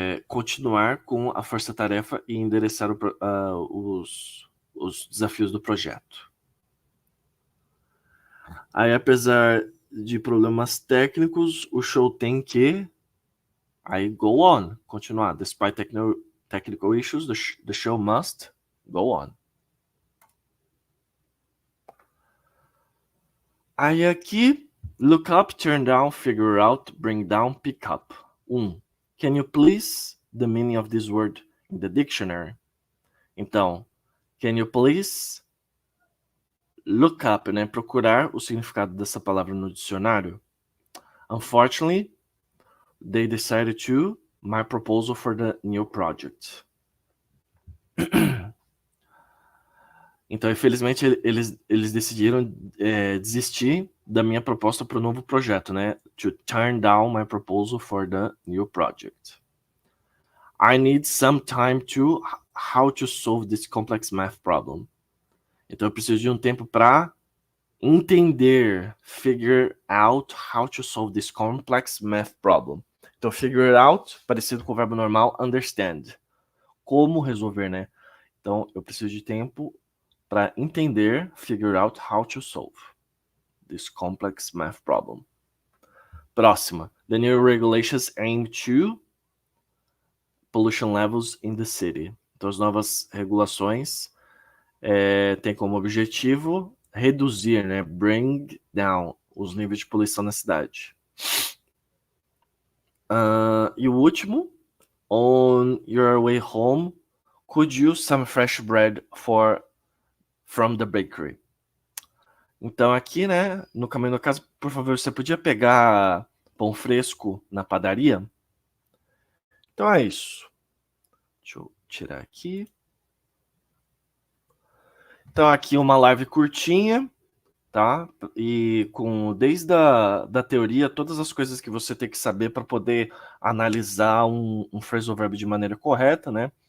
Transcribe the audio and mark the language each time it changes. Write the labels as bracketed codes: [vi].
[pt] continuar com a força-tarefa e endereçar os desafios do projeto. Aí, apesar de problemas técnicos, o show tem que... Aí, go on, continuar. [en] Despite technical issues, the show must go on. [pt] Aí aqui, [en] look up, turn down, figure out, bring down, pick up. 1. Can you please the meaning of this word in the dictionary? Então, can you please look up, né? [pt] Procurar o significado dessa palavra no dicionário. [en] Unfortunately, they decided to my proposal for the new project. [pt] Então, infelizmente, eles decidiram desistir da minha proposta para o novo projeto, né? [en] To turn down my proposal for the new project. I need some time to how to solve this complex math problem. [pt] Então, eu preciso de um tempo para entender, [en] figure out how to solve this complex math problem. [pt] Então, figure out, parecido com o verbo normal, understand. Como resolver, né? Então, eu preciso de tempo para entender, [en] figure out how to solve this complex math problem. [pt] Próxima. [en] The new regulations aim to pollution levels in the city. [pt] Então, as novas regulações têm como objetivo reduzir, né? Bring down os níveis de poluição na cidade. E o último. [en] On your way home, could you use some fresh bread from the bakery? [pt] Então aqui, né, no caminho da casa, por favor, você podia pegar pão fresco na padaria? Então é isso. Deixa eu tirar aqui. Então aqui uma live curtinha, tá? E desde da teoria, todas as coisas que você tem que saber para poder analisar um phrasal verb de maneira correta, né?